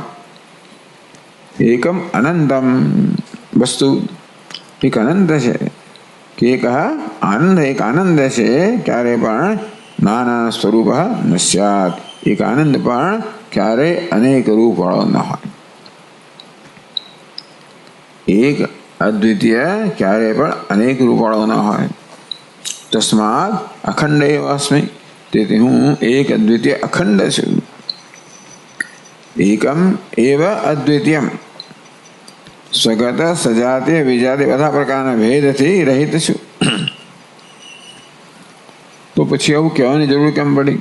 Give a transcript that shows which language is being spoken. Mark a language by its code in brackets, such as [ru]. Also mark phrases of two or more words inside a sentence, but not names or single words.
[sa] एकम् अनन्तम् [gu] વસ્તુ એક અનંત છે કે એક આનંદ, એક આનંદ છે ક્યારે પણ નાના સ્વરૂપ ન સ્યાत्. એક આનંદ પણ ક્યારે અનેક રૂપવાળો ન હોય. એક અદ્વિતીય ક્યારે પણ અનેક રૂપવાળો ન હોય. [sa] तस्मात् अखंड एव अस्मि. [gu] તેથી હું એક અદ્વિતીય અખંડ છું. [sa] एकम् एव अद्वितीयम्. [gu] સ્વગત સજાતીય વિજાતીય બધા પ્રકારના ભેદથી રહિત છું. તો પછી એવું કહેવાની જરૂર કેમ પડી?